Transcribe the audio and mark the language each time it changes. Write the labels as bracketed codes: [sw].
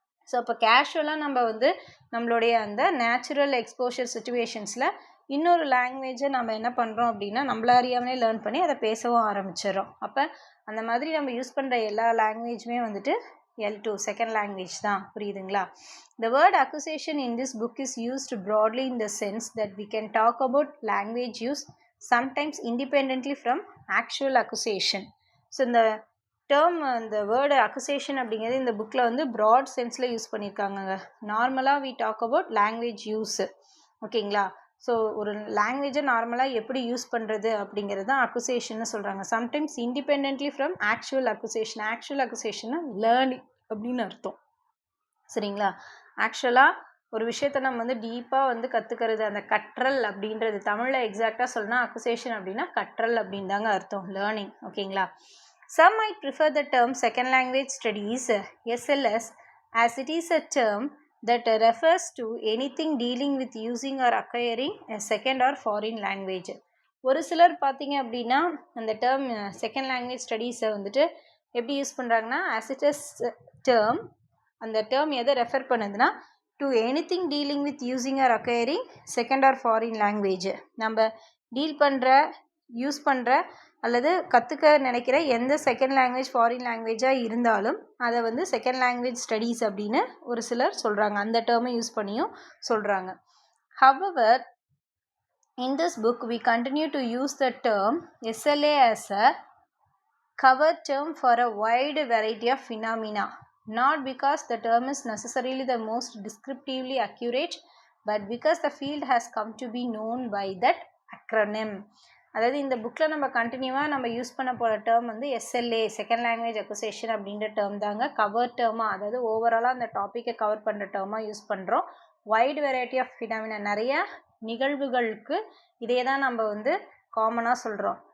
[ta] So அப்போ கேஷுவலாக நம்ம வந்து நம்மளுடைய அந்த நேச்சுரல் எக்ஸ்போஷர் சுச்சுவேஷன்ஸில் இன்னொரு லாங்குவேஜை நம்ம என்ன பண்ணுறோம் அப்படின்னா நம்மள அறியாமலே லேர்ன் பண்ணி அதை பேசவும் ஆரம்பிச்சிடறோம். அப்போ அந்த மாதிரி நம்ம யூஸ் பண்ணுற எல்லா லாங்குவேஜுமே வந்துட்டு L2 செகண்ட் லாங்குவேஜ் தான். புரியுதுங்களா? [en] The word acquisition in this book is used broadly in the sense that we can talk about language use sometimes independently from actual acquisition. [ta] So இந்த டேர்ம் இந்த வேர்டு அக்விசிஷன் அப்படிங்கிறது இந்த புக்கில் வந்து broad சென்ஸில் use பண்ணியிருக்காங்க. நார்மலாக [en] We talk about language use. [ta] ஓகேங்களா? So ஒரு லாங்குவேஜை நார்மலாக எப்படி யூஸ் பண்ணுறது அப்படிங்கிறது தான் அக்விசிஷன்னு சொல்கிறாங்க. [en] Sometimes independently from actual acquisition. [ta] Actual அக்விசிஷன்னா learning அப்படின்னு அர்த்தம். சரிங்களா? ஆக்சுவலாக ஒரு விஷயத்தை நம்ம வந்து டீப்பாக வந்து கற்றுக்கிறது, அந்த கற்றல் அப்படின்றது தமிழில் எக்ஸாக்டாக சொல்லணும்னா அக்விசிஷன் அப்படின்னா கற்றல் அப்படின்னு தாங்க அர்த்தம், லேர்னிங். ஓகேங்களா? [en] Some might prefer the term second language studies SLS as it is a term that refers to anything dealing with using or acquiring a second or foreign language. [ta] ஒரு சிலர் பார்த்தீங்க அப்படின்னா அந்த டேர்ம் செகண்ட் லாங்குவேஜ் ஸ்டடீஸை வந்துட்டு எப்படி use பண்ணுறாங்கன்னா [en] as it is term, [ta] அந்த term எதை ரெஃபர் பண்ணுதுன்னா [en] to anything dealing with using or acquiring second or foreign language. [ta] நம்ம டீல் பண்ணுற, யூஸ் பண்ணுற அல்லது கற்றுக்க நினைக்கிற எந்த செகண்ட் லாங்குவேஜ் ஃபாரின் லாங்குவேஜாக இருந்தாலும் அதை வந்து செகண்ட் லாங்குவேஜ் ஸ்டடீஸ் அப்படின்னு ஒரு சிலர் சொல்கிறாங்க. அந்த டேர்மை யூஸ் பண்ணியும் சொல்கிறாங்க. [en] However, In this book, we continue to use the term SLA as a cover term for a wide variety of phenomena, not because the term is necessarily the most descriptively accurate, but because the field has come to be known by that acronym. [ta] அதாவது இந்த புக்கில் நம்ம கண்டினியூவாக நம்ம use பண்ண போகிற term வந்து SLA, second language acquisition அப்படின்ற டேர்ம் தாங்க. கவர் டேர்மாக, அதாவது ஓவராலாக அந்த டாப்பிக்கை கவர் பண்ணுற டேர்மாக யூஸ் பண்ணுறோம். வைட் வெரைட்டி ஆஃப் ஃபினாமினா, நிறைய நிகழ்வுகளுக்கு இதே தான் நம்ம வந்து காமனாக சொல்கிறோம்.